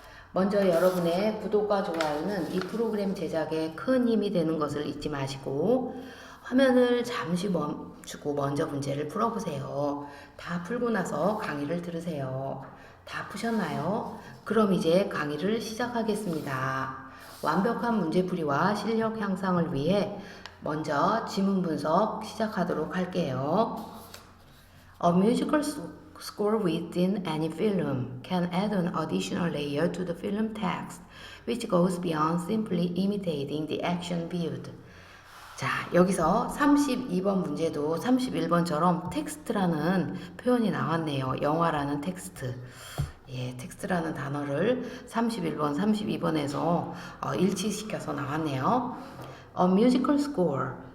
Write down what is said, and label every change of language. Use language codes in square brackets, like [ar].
[ko] 먼저 여러분의 구독과 좋아요는 이 프로그램 제작에 큰 힘이 되는 것을 잊지 마시고 화면을 잠시 멈추고 먼저 문제를 풀어보세요. 다 풀고 나서 강의를 들으세요. 다 푸셨나요? 그럼 이제 강의를 시작하겠습니다. 완벽한 문제풀이와 실력 향상을 위해 먼저 지문 분석 시작하도록 할게요. [en] A musical score within any film can add an additional layer to the film text, which goes beyond simply imitating the action viewed. [ko] 자, 여기서 32번 문제도 31번처럼 텍스트라는 표현이 나왔네요. 영화라는 텍스트. 예, 텍스트라는 단어를 31번, 32번에서 일치시켜서 나왔네요. [en] A musical score.